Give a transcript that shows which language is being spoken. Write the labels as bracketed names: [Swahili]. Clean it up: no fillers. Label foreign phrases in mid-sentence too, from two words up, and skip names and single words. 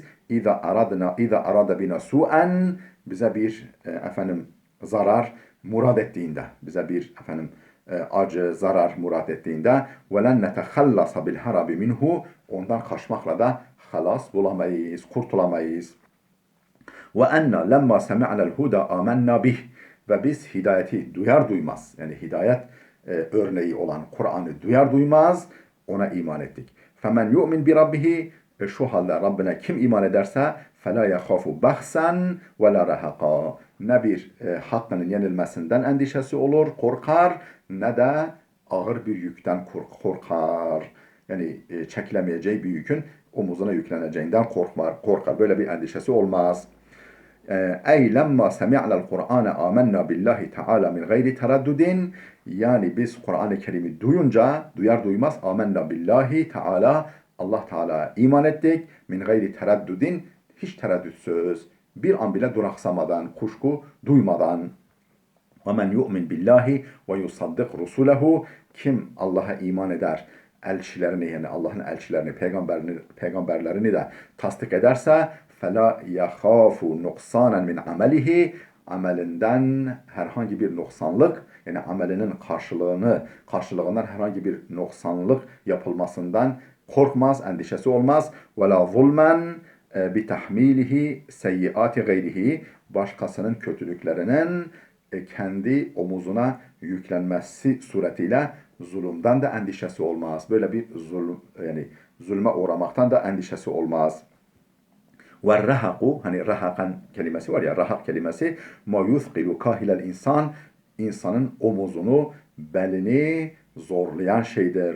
[Arabic] إذا أراد بنا سوءا, [Turkish] bize bir zarar murad ettiğinde, bize bir acı, zarar murad ettiğinde [Arabic] ولن نتخلص بالهرب منه, [Turkish] ondan kaçmakla da halas bulamayız, kurtulamayız. [Arabic] وأنا لما سمعنا الهدى آمنا به. [Turkish] Ve biz hidayeti duyar duymaz, yani hidayet örneği olan Kur'an'ı duyar duymaz ona iman ettik. [Arabic] فمن يؤمن بربه, [Turkish] şu halde Rabbine kim iman ederse [Arabic] فَلَا يَخَافُ بَخْسًا وَلَا رَهَقًا. [Turkish] Ne bir hakkının yenilmesinden endişesi olur, korkar, ne de ağır bir yükten korkar. Yani çekilemeyeceği bir yükün omuzuna yükleneceğinden korkar. Böyle bir endişesi olmaz. [Arabic] أي لما سمعنا القرآن آمنا بالله تعالى من غير تردد. [Turkish] Yani biz Kur'an-ı Kerim'i duyar duymaz [Arabic] آمنا بالله تعالى, [Turkish] Allah Teala iman ettik. [Arabic] من غير تردد, [Turkish] hiç tereddütsüz, bir an bile duraksamadan, kuşku duymadan. [Arabic] وَمَنْ يُؤْمِنْ بِاللّٰهِ وَيُصَدِّقْ رُسُولَهُ. [Turkish] Kim Allah'a iman eder, elçilerini, yani Allah'ın elçilerini, peygamberlerini de tasdik ederse [Arabic] فَلَا يَخَافُ نُقْصَانًا مِنْ عَمَلِهِ. [Turkish] Amelinden herhangi bir noksanlık, yani amelinin karşılığından herhangi bir noksanlık yapılmasından korkmaz, endişesi olmaz. [Arabic] وَلَا ظُلْمًا بتحميله سيئات غيره. [Turkish] Başkasının kötülüklerinin kendi omuzuna yüklenmesi suretiyle zulümden de endişesi olmaz. Böyle bir zulme uğramaktan da endişesi olmaz. Ve rahaku, hani rahakan kelimesi var ya, rahak kelimesi [Arabic] ما يثقل كاهل الإنسان, [Turkish] insanın omuzunu, belini zorlayan şeydir.